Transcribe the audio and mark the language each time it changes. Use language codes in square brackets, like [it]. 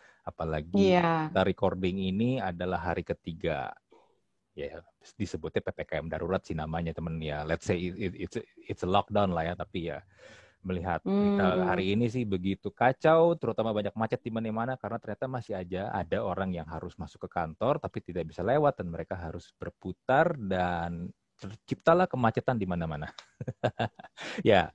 [id] Apalagi kita recording ini adalah hari ketiga. Ya disebutnya PPKM darurat sih namanya temen ya. [en] Let's say it's a lockdown lah ya. [id] Tapi ya melihat hari ini sih begitu kacau, terutama banyak macet di mana-mana karena ternyata masih aja ada orang yang harus masuk ke kantor tapi tidak bisa lewat dan mereka harus berputar dan terciptalah kemacetan di mana-mana. Ya.